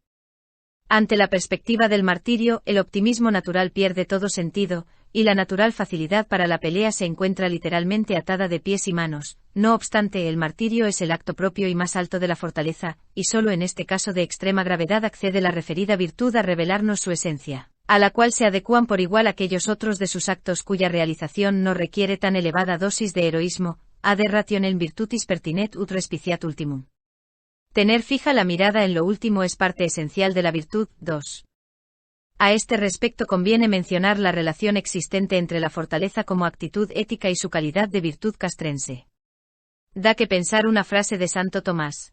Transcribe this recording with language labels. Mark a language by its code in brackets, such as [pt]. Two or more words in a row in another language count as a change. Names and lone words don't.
[es] Ante la perspectiva del martirio, el optimismo natural pierde todo sentido, y la natural facilidad para la pelea se encuentra literalmente atada de pies y manos. No obstante, el martirio es el acto propio y más alto de la fortaleza, y solo en este caso de extrema gravedad accede la referida virtud a revelarnos su esencia, a la cual se adecuan por igual aquellos otros de sus actos cuya realización no requiere tan elevada dosis de heroísmo, [la] ad rationem virtutis pertinet ut respiciat ultimum. [es] Tener fija la mirada en lo último es parte esencial de la virtud. 2. A este respecto conviene mencionar la relación existente entre la fortaleza como actitud ética y su calidad de virtud castrense. Da que pensar una frase de Santo Tomás.